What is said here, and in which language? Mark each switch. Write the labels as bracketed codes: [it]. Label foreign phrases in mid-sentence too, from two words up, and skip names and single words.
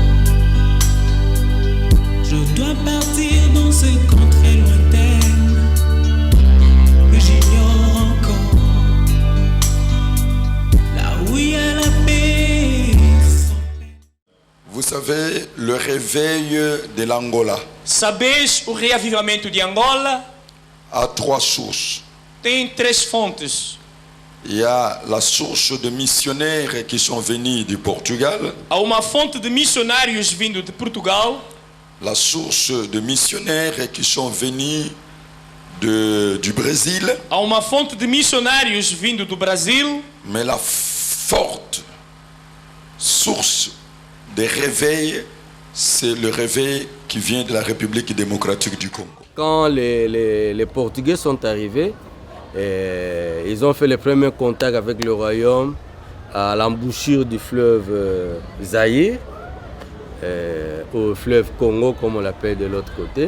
[fr] Je dois partir dans cette contrée lointaine que j'ignore encore, là où il y a la paix sans peine. Vous savez, le réveil de l'Angola [pt] Sabeis o reavivamento de Angola [fr] a trois sources. [pt] tem três fontes. [fr] Il y a la source de missionnaires qui sont venus du Portugal, [pt] Há uma fonte de missionários vindo de Portugal, [fr] la source de missionnaires qui sont venus du Brésil, [pt] há uma fonte de missionários vindo do Brasil, [fr] mais la forte source de réveil, c'est le réveil qui vient de la République démocratique du Congo. Quand les Portugais sont arrivés, ils ont fait les premiers contacts avec le royaume à l'embouchure du fleuve Zaïre, au fleuve Congo comme on l'appelle de l'autre côté.